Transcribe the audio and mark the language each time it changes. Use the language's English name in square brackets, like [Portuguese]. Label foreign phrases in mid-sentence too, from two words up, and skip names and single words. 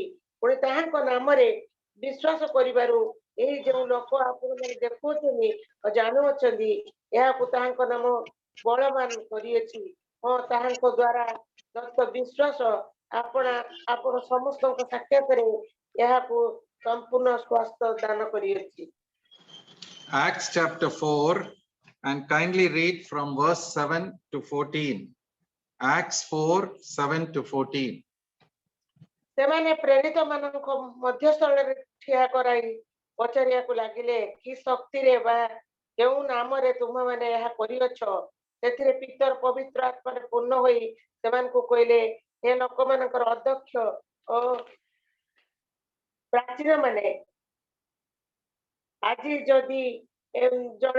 [Odia] ପୁଣି ତାହାଙ୍କ ନାମରେ ବିଶ୍ୱାସ କରିବାରୁ ଏହି ଯେଉଁ ଲୋକ ଆପଣମାନେ ଦେଖୁଅଛନ୍ତି ଓ ଜାଣୁଅଛନ୍ତି, ଏହାକୁ ତାହାଙ୍କ ନାମ ବଳବାନ କରିଅଛି। ହଁ, ତାହାଙ୍କ ଦ୍ୱାରା ଦତ୍ତ ବିଶ୍ୱାସ ଆପଣ ସମସ୍ତଙ୍କ ସାକ୍ଷାତରେ ଏହାକୁ ସମ୍ପୂର୍ଣ୍ଣ ସ୍ୱାସ୍ଥ୍ୟ ଦାନ କରିଅଛି। [English] Acts chapter 4, and kindly read from verse 7 to 14. Acts 4, 7 to 14. [Odia] ସେମାନେ ପ୍ରେରିତ ମାନଙ୍କ ମଧ୍ୟସ୍ଥଳରେ ଠିଆ କରାଇ ପଚାରିବାକୁ ଲାଗିଲେ, କି ଶକ୍ତିରେ ବା କେଉଁ ନାମରେ ତୁମେମାନେ ଏହା କରିଅଛ? ସେଥିରେ ପିତର ପବିତ୍ର ଆତ୍ମାରେ ପୂର୍ଣ୍ଣ ହୋଇ ସେମାନଙ୍କୁ କହିଲେ, ହେ ଲୋକମାନଙ୍କର ଅଧ୍ୟକ୍ଷ ଓ ପ୍ରାଚୀନମାନେ, ଆଜି ଯଦି ଜଣେ